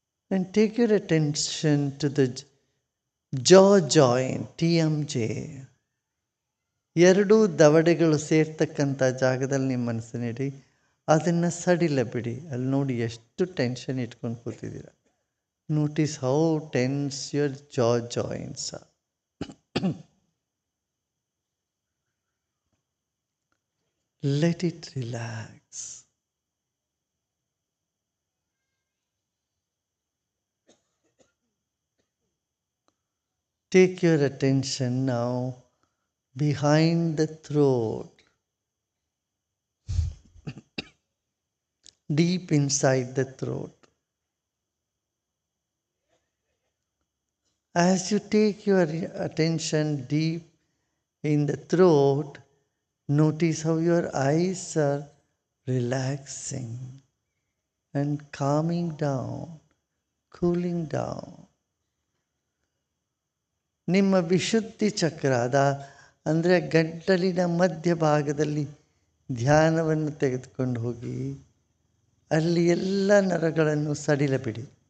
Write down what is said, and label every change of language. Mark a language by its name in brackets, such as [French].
[English] And take your attention to the jaw joint, TMJ. [Kannada] ಎರಡೂ ದವಡೆಗಳು ಸೇರ್ತಕ್ಕಂಥ ಜಾಗದಲ್ಲಿ ನಿಮ್ಮ ಮನಸ್ಸನ್ನಿಡಿ. ಅದನ್ನು ಸಡಿಲ ಬಿಡಿ. ಅಲ್ಲಿ ನೋಡಿ ಎಷ್ಟು ಟೆನ್ಷನ್ ಇಟ್ಕೊಂಡು ಕೂತಿದ್ದೀರ. [English] Notice how tense your jaw joints are. Let it relax. Take your attention now behind the throat, deep inside the throat. As you take your attention deep in the throat, notice how your eyes are relaxing and calming down, cooling down. [Kannada] ನಿಮ್ಮ ವಿಶುದ್ಧಿ ಚಕ್ರದ ಅಂದರೆ ಗಂಟಲಿನ ಮಧ್ಯಭಾಗದಲ್ಲಿ ಧ್ಯಾನವನ್ನು ತೆಗೆದುಕೊಂಡು ಹೋಗಿ ಅಲ್ಲಿ ಎಲ್ಲ ನರಗಳನ್ನು ಸಡಿಲ ಬಿಡಿ.